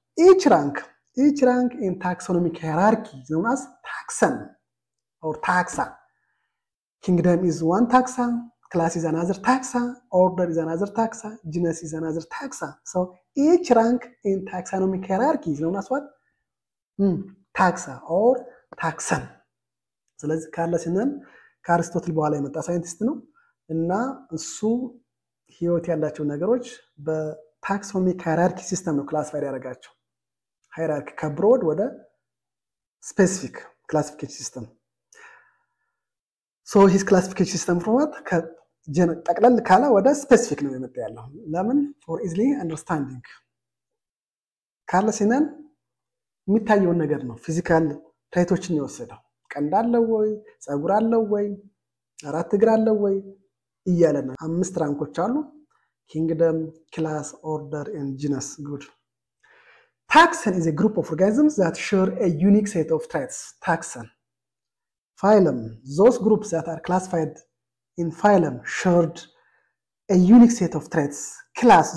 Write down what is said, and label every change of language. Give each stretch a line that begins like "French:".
English: Each rank in taxonomic hierarchy is known as taxon or taxa. Kingdom is one taxa, class is another taxa, order is another taxa, genus is another taxa. So each rank in taxonomic hierarchy is known as what? Taxa or taxon.
Amharic: ስለዚህ ካርለስ ሊናን ከአርስቶትል በኋላ የመጣ ሳይንቲስት ነው እና እሱ ህይወት ያላቸው ነገሮች በታክሶኖሚክ ሃይራርኪ ሲስተም ነው ክላሲፋይ ያደረጋቸው። ሃይራርኪ ከብሮድ ወደ ስፔሲፊክ ክላሲፊኬሽን ሲስተም።
English: ሶ ሂስ ክላሲፊኬሽን ሲስተም ፍሮም
Amharic: ጠቅለል ካለ ወደ ስፔሲፊክ ነው የመጣ ያለው። ለምን?
English: ፎር ኢዝሊ አንደርስታንዲንግ።
Amharic: ካርለስ ሊናን የሚታየውን ነገር ነው ፊዚካል ትሬቶችን የወሰደው። ቀንድ አለው ወይ? ጸጉር አለው ወይ? 4 እግር አለው ወይ? እያለና 5 ራንኮች አሉ:
English: kingdom, class, order, and genus. Good. Taxon is a group of organisms that share a unique set of traits. Taxon. Phylum. Those groups that are classified in phylum shared a unique set of traits. Class.